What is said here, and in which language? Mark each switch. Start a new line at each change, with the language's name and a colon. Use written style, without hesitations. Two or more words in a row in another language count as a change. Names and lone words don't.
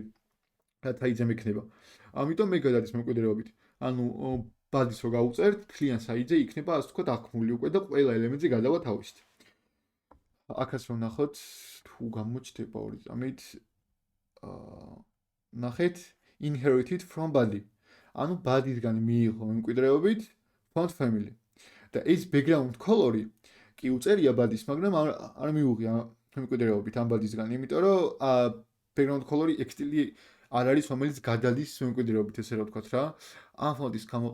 Georgian: რაც აიძემ იქნება. ამიტომ მე გადადის მემკვიდრეობით. ანუ body-ს რო გავუწერთ,
English: client side-ზე
Georgian: იქნება ასე ვთქვათ აღქმული უკვე და ყველა ელემენტზე გადავა თავისით. აქაც რომ ნახოთ, თუ გამოჩნდება ორი წამით, ნახეთ,
English: inherited from body.
Georgian: ანუ body-სგან მიიღო მემკვიდრეობით
English: font family.
Georgian: და ეს
English: background color-ი
Georgian: კი უწერია body-ს, მაგრამ არ მიუღია მემკვიდრეობით ამ body-სგან, იმიტომ რომ
English: background color-ი
Georgian: ეგ სტილი არ არის, რომელიც გადადის მემკვიდრეობით, ესე რა ვთქვათ რა.